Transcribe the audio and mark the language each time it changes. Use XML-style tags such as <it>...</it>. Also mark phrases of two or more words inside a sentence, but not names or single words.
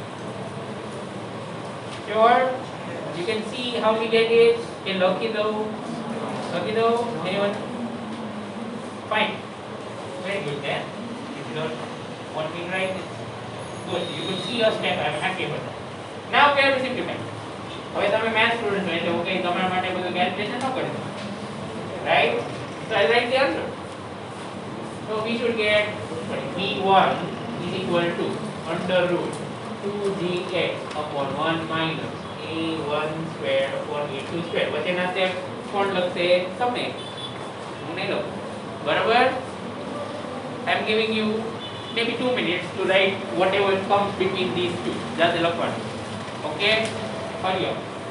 <en>Sure? You can see how we get it. Okay, lucky though. Lucky though? Anyone? Fine. Very good then. If you don't want me to write it. Good. You could see your step. I am happy about that. Now we have to simplify.</en> <gu>હવે તમે</gu> <en>math student</en> <gu>છો એટલે ઓકે તમારા માટે બધું કેલ્ક્યુલેશન ન કરી દો.</gu> <en>Right? So I write the answer. So we should get V1 is equal to under root 2gx upon 1 minus a1 square upon a2 square.</en> <gu>વચ્ચેના સ્ટેપ કોણ લખશે? તમે. હું નહીં લખું. બરાબર?</gu> <en>I am giving you maybe 2 minutes to write whatever comes between these two. Just the one. Okay? Hurry up.</en>